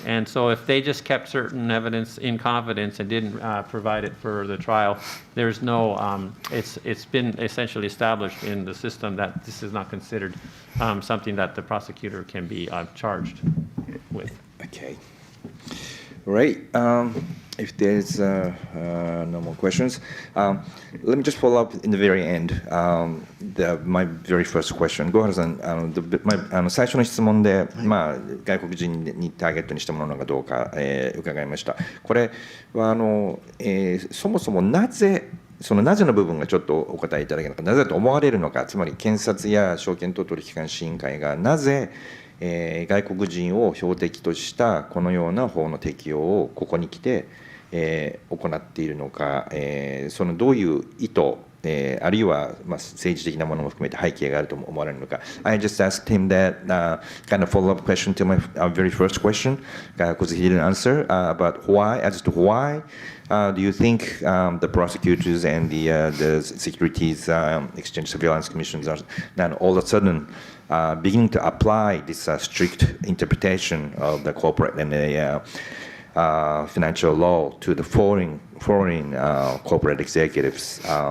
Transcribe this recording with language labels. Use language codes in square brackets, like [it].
[en] And so if they just kept certain evidence in confidence and didn't provide it for the trial, there's no, it's been essentially established in the system that this is not considered something that the prosecutor can be charged with. Okay. Right. If there's no more questions, let me just follow up in the very end. My very first question. [ja] 小原さん、最初の質問で、外国人にターゲットにしたものかどうか、伺いました。これはそもそもなぜの部分がちょっとお答えいただけるのか、なぜだと思われるのか、つまり検察や証券等取引監視委員会がなぜ外国人を標的としたこのような法の適用をここに来て行っているのか、そのどういう意図、あるいは政治的なものも含めて背景があると思われるのか。 [en] I just asked him that kind of follow-up question to my very first question, because he didn't answer about why, as to why do you think the prosecutors and the Securities Exchange Surveillance Commissions are now all of a sudden beginning to apply this strict interpretation of the corporate and the financial law to the foreign corporate executives.